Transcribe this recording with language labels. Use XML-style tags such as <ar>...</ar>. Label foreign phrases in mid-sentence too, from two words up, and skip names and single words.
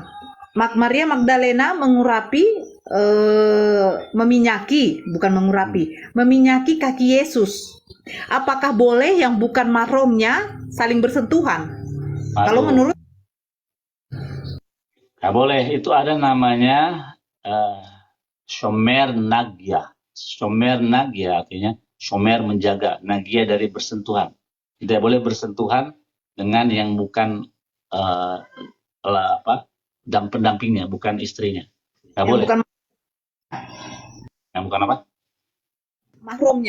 <id>Maria Magdalena meminyaki kaki Yesus. Apakah boleh yang bukan mahramnya saling bersentuhan? Kalau menurut nggak boleh, itu ada namanya</id> <he>שומר נגיה. שומר נגיה</he> <id>artinya shomer menjaga, nagya dari bersentuhan. Tidak boleh bersentuhan dengan yang bukan dan pendampingnya, bukan istrinya. Nggak boleh. Yang bukan apa? Mahramnya.</id>